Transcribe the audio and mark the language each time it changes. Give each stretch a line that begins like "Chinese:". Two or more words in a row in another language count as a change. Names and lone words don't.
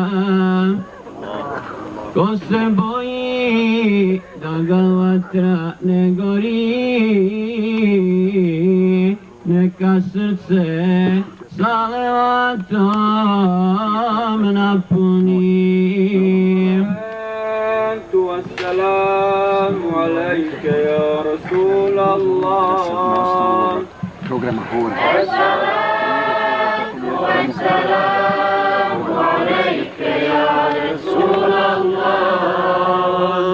Bosnian: Ko se boji da ga vatra ne gori, neka srce salavatom napuni.
Arabic: السلام عليكم يا رسول الله.
Bosnian: Programa Hora.
Arabic: الصلاة والسلام عليك يا رسول الله.